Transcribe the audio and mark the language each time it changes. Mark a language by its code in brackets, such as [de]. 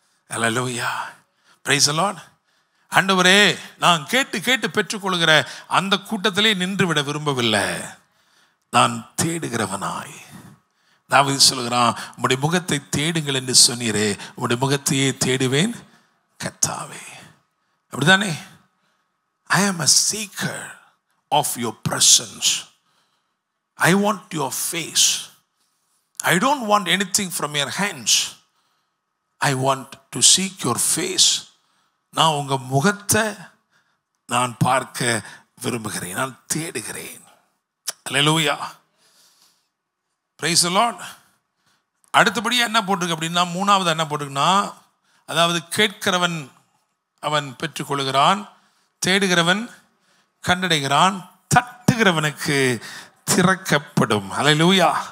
[ta] Hallelujah, [en] Praise the Lord. [ta] ஆண்டவரே, நான் கேட்டு பெற்றுக்கொள்கிற அந்த கூட்டத்திலே நின்று விட விரும்பவில்லை, நான் தேடுகிறவனாய். தாவீது சொல்கிறான், உம்முடைய முகத்தை தேடுங்கள் என்று சொன்னீரே, உம்முடைய முகத்தையே தேடுவேன் கர்த்தாவே. அப்படிதானே? [en] I am a seeker of your presence. I want your face. I don't want anything from your hands. I want to seek your face. [ta] நான் உங்க முகத்தை நான் பார்க்க விரும்புகிறேன், நான் தேடுகிறேன். அல்லேலூயா, [en] Praise the Lord. [ta] அடுத்தபடியாக என்ன போட்டிருக்கு அப்படின்னா, மூணாவது என்ன போட்டிருக்குன்னா, அதாவது கேட்கிறவன் அவன் பெற்றுக்கொள்கிறான், தேடுகிறவன் கண்டடைகிறான், தட்டுகிறவனுக்கு திறக்கப்படும். அல்லேலூயா.